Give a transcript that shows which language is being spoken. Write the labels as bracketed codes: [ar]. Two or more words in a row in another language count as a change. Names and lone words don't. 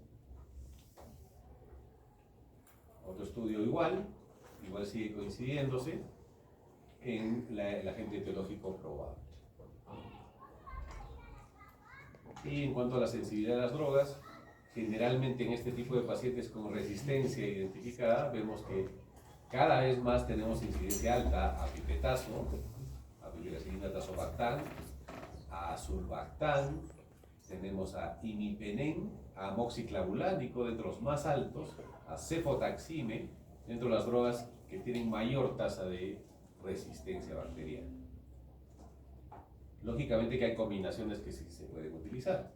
[es] Otro estudio igual sigue coincidiéndose en el agente etiológico probable. Y en cuanto a la sensibilidad a las drogas, generalmente en este tipo de pacientes con resistencia identificada, vemos que cada vez más tenemos incidencia alta a pipetazo, a piperacilina tazobactam, a surbactam, tenemos a imipenem, a amoxiclavulánico dentro de los más altos, a cefotaxime dentro de las drogas que tienen mayor tasa de resistencia bacteriana. Lógicamente que hay combinaciones que sí se pueden utilizar.